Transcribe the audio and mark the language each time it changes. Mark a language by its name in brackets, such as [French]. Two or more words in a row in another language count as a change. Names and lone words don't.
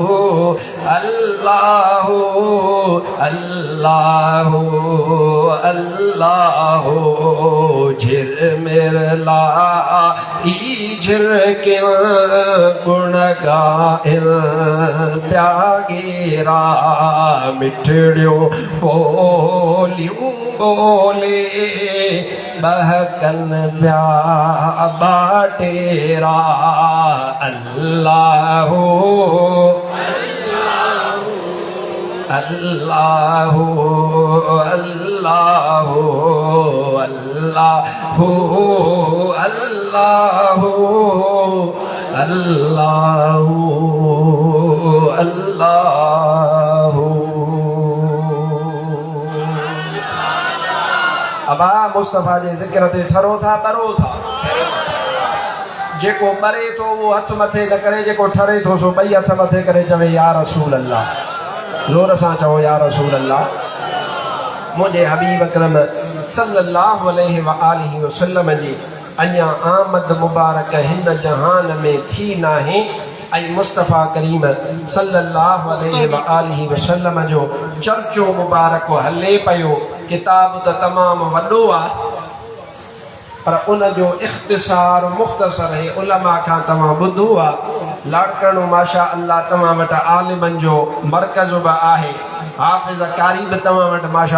[Sindhi] अल्लाह अल्लाह अल्लाह झिरमिरला ई झिरके गुण गाइल प्यागेरा मिठड़ियों बोलियूं बोले बहकन प्या बाटेरा अल्लाह अल्लाह अल्लाह अल्लाह अल्लाह अल्लाह अल्लाह अबा मुस्तफ़ा जे ज़िक्र ते ठरो था बरो था जेको बरे तो वो हथ मथे न करे जेको ठरे तो सो ॿई हथ मथे करे चवे [Arabic] يا رسول الله [Sindhi] ज़ोर सां चओ [Arabic] يا رسول الله [Sindhi] मुंहिंजे हबीब अकरम [Arabic] صلى الله عليه وآله وسلم [Sindhi] जी अञा आमद मुबारक हिन जहान में थी नाहे ऐं मुस्तफ़ा करीम [Arabic] صلى الله عليه وآله وسلم [Sindhi] जो चर्चो मुबारक हले पियो किताब त तमामु वॾो आहे पर उन जो इख़्तिसार मुख़्तसर है उलमा खां तव्हां ॿुधो आहे लाड़कणो [Arabic] ما شاء الله [Sindhi] तव्हां वटि आलिमनि जो मर्कज़ बि आहे हाफ़िज़ कारी बि तव्हां वटि माशा